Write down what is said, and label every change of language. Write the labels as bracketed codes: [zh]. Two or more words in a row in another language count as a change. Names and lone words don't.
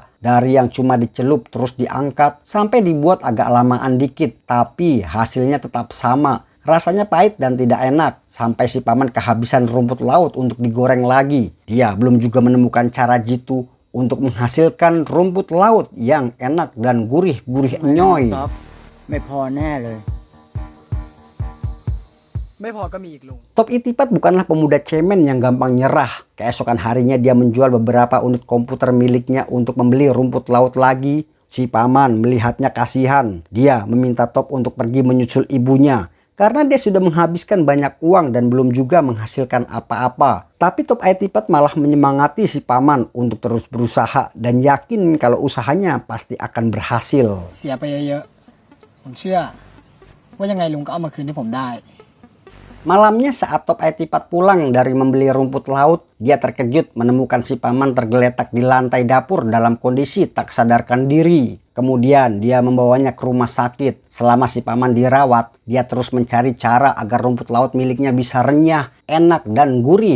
[id] Dari yang cuma dicelup terus diangkat sampai dibuat agak lamaan dikit. Tapi hasilnya tetap sama. Rasanya pahit dan tidak enak. Sampai si paman kehabisan rumput laut untuk digoreng lagi. Dia belum juga menemukan cara jitu untuk menghasilkan rumput laut yang enak dan gurih-gurih nyoy. [th] ไม่พอแน่เลย ไม่พอก็มีอีกลุง [id] Top Itipat bukanlah pemuda cemen yang gampang nyerah. Keesokan harinya dia menjual beberapa unit komputer miliknya untuk membeli rumput laut lagi. Si paman melihatnya kasihan. Dia meminta Top untuk pergi menyusul ibunya. Karena dia sudah menghabiskan banyak uang dan belum juga menghasilkan apa-apa. Tapi Top Itipat malah menyemangati si paman untuk terus berusaha dan yakin kalau usahanya pasti akan berhasil. [th] เสียไปเยอะๆผมเชื่อว่ายังไงลุงก็เอามาคืนให้ผมได้ [id] Malamnya saat Top Itipat pulang dari membeli rumput laut, dia terkejut menemukan si paman tergeletak di lantai dapur dalam kondisi tak sadarkan diri. Kemudian dia membawanya ke rumah sakit. Selama si paman dirawat, dia terus mencari cara agar rumput laut miliknya bisa renyah, enak dan gurih.